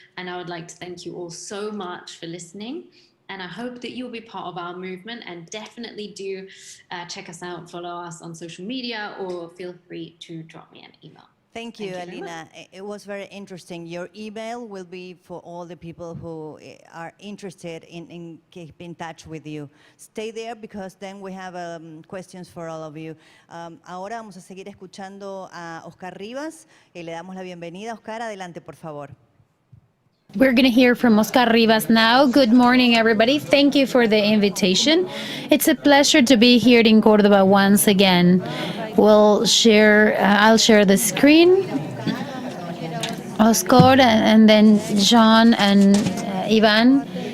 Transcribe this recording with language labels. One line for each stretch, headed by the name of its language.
English: And I would like to thank you all so much for listening. And I hope that you'll be part of our movement, and definitely do check us out, follow us on social media, or feel free to drop me an email. Thank you, Alina. It was very interesting. Your email will be for all the people who are interested in keeping in touch with you. Stay there, because then we have questions for all of you.
Spanish: Ahora vamos a seguir escuchando a Oscar Rivas. Le damos la bienvenida. Oscar, adelante, por favor.
English: We're going to hear from Oscar Rivas now. Good morning, everybody. Thank you for the invitation. It's a pleasure to be here in Córdoba once again. I'll share the screen. Oscar and then John and Ivan.